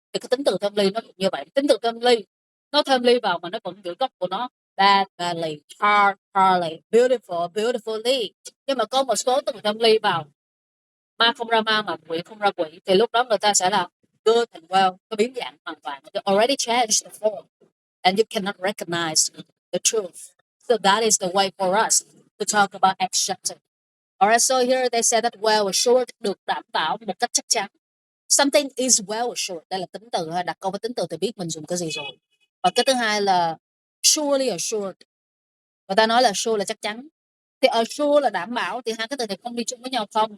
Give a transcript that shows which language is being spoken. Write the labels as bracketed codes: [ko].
[vi] Thì cái tính từ thêm ly nó cũng như vậy, tính từ thêm ly nó thêm ly vào mà nó vẫn giữ gốc của nó, [en] bad, badly, hard, hardly, beautiful, beautifully. [vi] Nhưng mà có một số từ thêm ly vào, ma không ra ma mà quỷ không ra quỷ, thì lúc đó người ta sẽ là [en] good and well, [vi] nó biến dạng hoàn toàn, [en] they already changed the form and you cannot recognize the truth. So that is the way for us to talk about acceptance. Alright, so here they say that well assured [vi] được đảm bảo một cách chắc chắn. [en] Something is well assured, [vi] đây là tính từ ha, đặt câu với tính từ thì biết mình dùng cái gì rồi. Và cái thứ hai là surely assured, người ta nói là sure là chắc chắn, thì assure là đảm bảo, thì hai cái từ này không đi chung với nhau không?